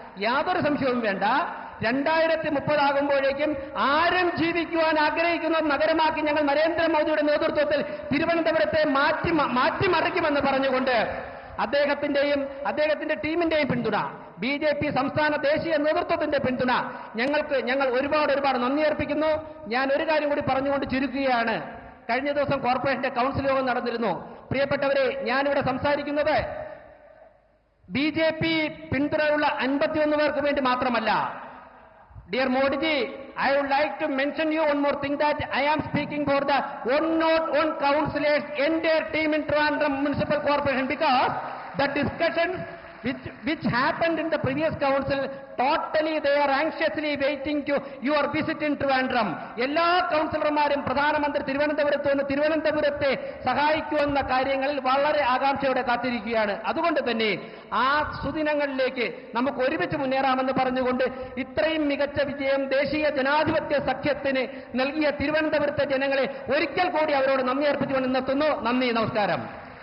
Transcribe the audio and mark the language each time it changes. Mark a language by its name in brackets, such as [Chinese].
[Malayalam] യാതൊരു സംശയവും വേണ്ട, 2030 ആകുമ്പോഴേക്കും ആരും ജീവിക്കുവാൻ ആഗ്രഹിക്കുന്ന നഗരമാക്കി ഞങ്ങൾ നരേന്ദ്രമോദിയുടെ നേതൃത്വത്തിൽ തിരുവനന്തപുരത്തെ മാറ്റിമറിക്കുമെന്ന് പറഞ്ഞുകൊണ്ട് അദ്ദേഹത്തിന്റെ ടീമിന്റെയും പിന്തുണ, BJP സംസ്ഥാന ദേശീയ നേതൃത്വത്തിന്റെ പിന്തുണ ഞങ്ങൾ ഒരുപാട് നന്ദി അർപ്പിക്കുന്നു. ഞാൻ ഒരു കാര്യം കൂടി പറഞ്ഞുകൊണ്ട് ചുരുക്കുകയാണ്. കഴിഞ്ഞ ദിവസം കോർപ്പറേഷന്റെ കൗൺസിൽ യോഗം നടന്നിരുന്നു. പ്രിയപ്പെട്ടവരെ, ഞാനിവിടെ സംസാരിക്കുന്നത് BJP പിന്തുണയുള്ള 51 പേർക്ക് വേണ്ടി മാത്രമല്ല. [English] Dear Modi ji, I would like to mention you one more thing, that I am speaking for the 101 councillors, entire team in Trivandrum Municipal Corporation, because the discussions which happened in the previous council, totally they are anxiously waiting to your visit in Trivandrum. [Malayalam] എല്ലാ കൗൺസിലർമാരും പ്രധാനമന്ത്രി തിരുവനന്തപുരത്തെ സഹായിക്കുമെന്ന കാര്യങ്ങളിൽ വളരെ ആകാംക്ഷയോടെ കാത്തിരിക്കുകയാണ്. അതുകൊണ്ട് തന്നെ ആ സുദിനങ്ങളിലേക്ക് നമുക്ക് ഒരുമിച്ച് മുന്നേറാമെന്ന് പറഞ്ഞുകൊണ്ട് ഇത്രയും മികച്ച വിജയം ദേശീയ ജനാധിപത്യ സഖ്യത്തിന് നൽകിയ തിരുവനന്തപുരത്തെ ജനങ്ങളെ ഒരിക്കൽ കൂടി അവരോട് നന്ദി അർപ്പിച്ചുകൊണ്ട് നിർത്തുന്നു. നന്ദി, നമസ്കാരം.